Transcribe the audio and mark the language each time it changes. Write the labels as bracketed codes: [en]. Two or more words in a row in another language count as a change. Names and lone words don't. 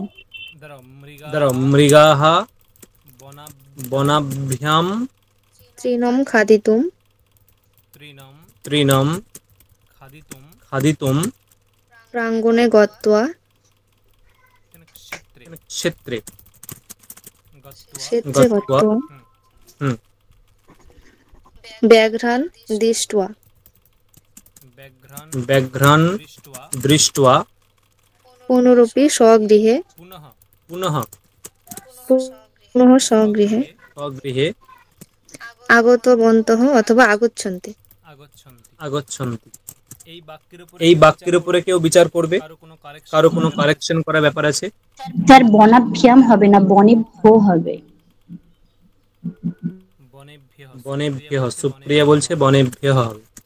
[sa] দাঁড়াও। মৃগাः বনাভ্যাম তৃণম খাদিতুম খাদিতুম প্রাঙ্গণে গত্বা ক্ষেত্রে क्षेत्रे गत्वा गत्वा হুম व्याघ्रान् दृष्ट्वा ব্যাঘ্রান দৃष्ट्वा पुनरपि स्वगृहे पुनः पुनः स्वगृहे स्वगृहे आगतवन्तः अथवा आगच्छन्ति [bn] আগচ্ছন্তি। এই বাক্যের উপরে কেউ বিচার করবে? কারো কোনো কারেকশন করার ব্যাপার আছে? স্যার বনাভ্যাম হবে না, বনেভ্য হবে। বনেভ্যঃ, সুপ্রিয়া বলছে বনেভ্যঃ হবে।